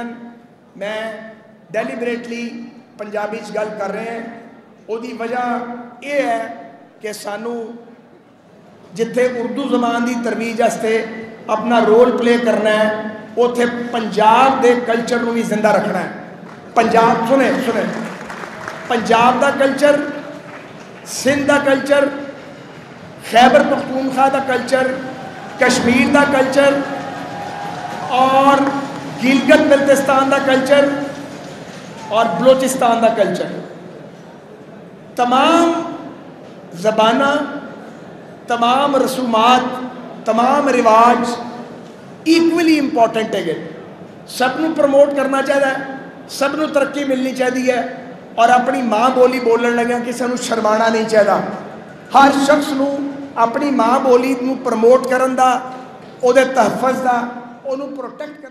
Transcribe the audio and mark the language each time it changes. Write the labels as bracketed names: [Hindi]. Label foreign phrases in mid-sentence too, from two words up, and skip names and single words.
[Punjabi] میں ڈیلیبریٹلی پنجابی گل کر رہے ہیں، وہ دی وجہ یہ ہے کہ سانو جتھے اردو زبان دی ترویج واسطے اپنا [English] role play [Punjabi] کرنا ہے، اوتھے پنجاب دے کلچر نو بھی زندہ رکھنا ہے۔ پنجاب سنیں پنجاب دا کلچر، سندھ دا کلچر، خیبر پختونخوا دا کلچر، کشمیر دا کلچر اور گلگت بلتستان دا کلچر اور بلوچستان دا کلچر، تمام زبانہ، تمام رسومات، تمام رواج [English] equally important [Punjabi] ہے، سب نو پروموٹ کرنا چاہیے، سب نو ترقی ملنی چاہیے اور اپنی ماں بولی بولن لگا کسی نو شرمانا نہیں چاہیے۔ ہر شخص نو اپنی ماں بولی نو پروموٹ کرن دا، او دے تحفظ دا، او نو پروٹیکٹ کرن